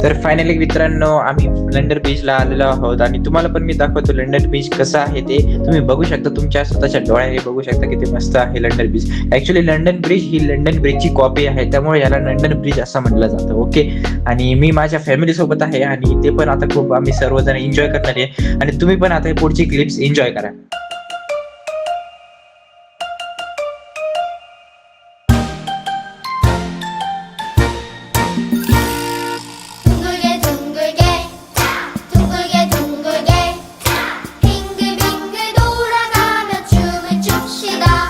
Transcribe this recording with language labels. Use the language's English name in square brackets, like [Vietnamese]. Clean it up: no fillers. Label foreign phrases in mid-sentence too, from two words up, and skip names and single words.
[Marathi] तर फायनली मित्रांनो आम्ही लंडन बीचला आलेलो आहोत आणि तुम्हाला पण मी दाखवतो लंडन बीच कसं आहे ते तुम्ही बघू शकता. तुमच्या स्वतःच्या डोळ्याने बघू शकता किती मस्त आहे लंडन बीच. ऍक्च्युली लंडन ब्रिज ही लंडन ब्रिजची कॉपी आहे, त्यामुळे याला लंडन ब्रिज असं म्हटलं जातं. ओके, आणि मी माझ्या फॅमिली सोबत आहे आणि ते पण आता खूप आम्ही सर्वजण एन्जॉय करणार आहे आणि तुम्ही पण आता पुढची [English] clips enjoy [Marathi] करा. [Korean] 둥글게 둥글게 둥글게 둥글게 빙글빙글 돌아가며 춤을 춥시다.